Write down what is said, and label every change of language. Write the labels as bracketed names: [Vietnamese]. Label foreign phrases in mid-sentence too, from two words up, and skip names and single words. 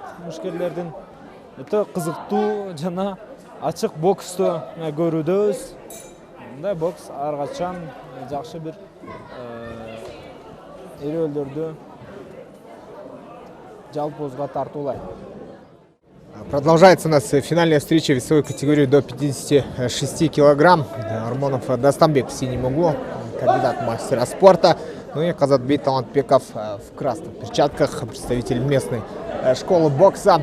[Kyrgyz] Мушкерлердин өтө кызыктуу жана ачык боксту көрүүдөбүз. Мындай бокс ар качан жакшы бир эрөөлөрдү жалпоозго тартуулайт. [Russian] Продолжается у нас финальная встреча весовой категории до 56 килограмм. Ормонов Дастанбек в синем углу, кандидат мастера спорта. Ну и Казатбек Талантбеков в красных перчатках, представитель местной школы бокса.